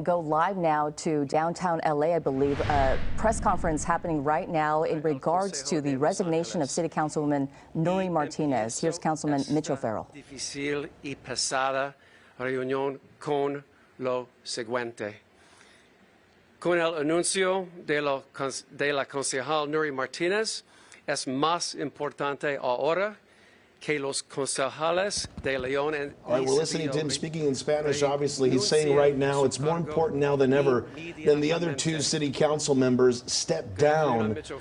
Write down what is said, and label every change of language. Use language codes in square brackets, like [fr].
[en] Go live now to downtown LA, I believe. A press conference happening right now in regards to the resignation of City Councilwoman Nury Martinez. Here's Councilman Mitch O'Farrell. [es] Difícil y pesada reunión con lo siguiente. Con el anuncio de la concejal Nury Martinez, es más importante ahora que los concejales de León and [en] All right, we're listening to him speaking in Spanish. Obviously, he's saying right now it's more important now than ever than the other two city council members step down.